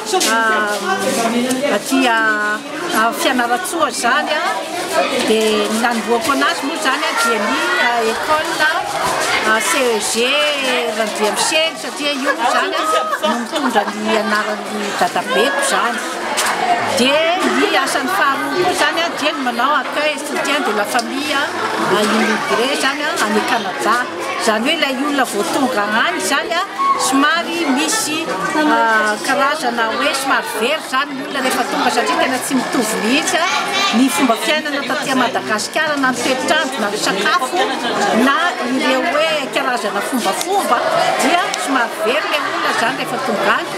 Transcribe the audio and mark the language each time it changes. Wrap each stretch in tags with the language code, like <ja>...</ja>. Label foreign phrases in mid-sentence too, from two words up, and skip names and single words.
<mg>fianaratsoa zany dia ny nanomboako anazy moa zany dia ny école CEG Randriamseny satria io zany no mitondra ny anaran'ny dadabeko zany. Dia ny asany faharoa koa zany dia ny manao</mg> <fr>accueil soutien de la famille immigré</fr> <mg>zany any Canada. Zany hoe ilay olona vao tonga any zany somary misy karazana hoe somary very zany ny olona rehefa tonga satria tena tsy mitovy mihitsy ny fomba fiainana taty Madagasikara na ny toetrandro na ny sakafo na ireo hoe karazana fombafomba dia somary very ilay olona zany rehefa tonga any.</mg>